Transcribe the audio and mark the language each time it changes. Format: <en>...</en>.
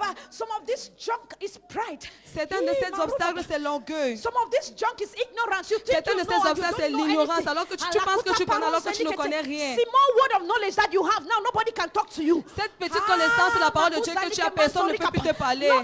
<en>Some of this junk is pride.</en> <fr>Certains de ces obstacles, c'est l'orgueil.</fr> <en>Some of this junk is ignorance. You think</en> <fr>Certains de ces obstacles, c'est l'ignorance, alors que tu penses que tu connais, alors que tu ne connais rien.</fr> <en>Small word of knowledge that you have now, nobody can talk to you.</en> <fr>Cette petite connaissance de la parole de Dieu que tu as, personne ne peut plus te parler.</fr>